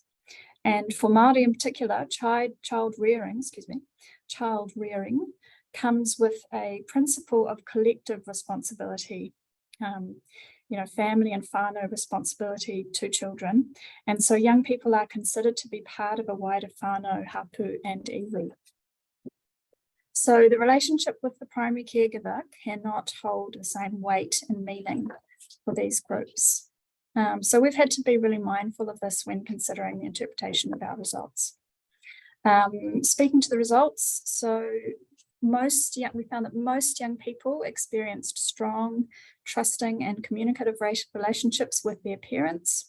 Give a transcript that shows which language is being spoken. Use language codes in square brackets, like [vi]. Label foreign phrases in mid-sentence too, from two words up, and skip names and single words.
[en] And for Māori in particular, child rearing comes with a principle of collective responsibility, family and whānau responsibility to children. And so young people are considered to be part of a wider [mi] whānau, hapu [en] and iwi. So the relationship with the primary caregiver cannot hold the same weight and meaning for these groups. So we've had to be really mindful of this when considering the interpretation of our results. Speaking to the results, so we found that most young people experienced strong, trusting and communicative relationships with their parents.